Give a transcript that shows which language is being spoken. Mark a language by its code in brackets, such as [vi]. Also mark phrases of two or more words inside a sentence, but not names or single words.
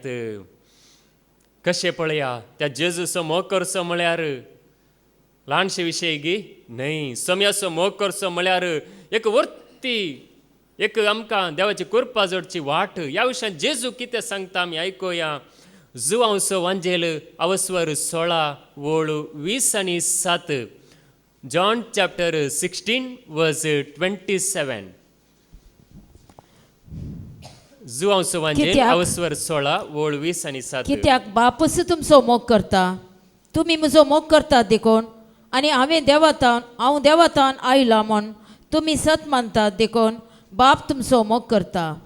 [kok] कशें पळया त्या जेजूचो मोग करचो म्हळ्यार ल्हानशे विशय गी न्हय. सोम्याचो मोग करचो म्हळ्यार एक वर्ती, एक आमकां देवाची कृपा जोडची वाट. ह्या विशयान जेजू कितें सांगता आमी आयकुया. जुवांचो वांजेल अवस्वर 16 वोळ 20 आनी 7. [en] John chapter 16 verse 27. [kok] जुवांचो वांजेल अवस्वर 16 वोळ 20 आनी 7. कित्याक बापूस तुमचो मोग करता. तुमी म्हजो मोग करतात देखून. आनी हांव देवातान आयला म्हूण तुमी सत मानतात देखून बाप तुमचो मोग करता.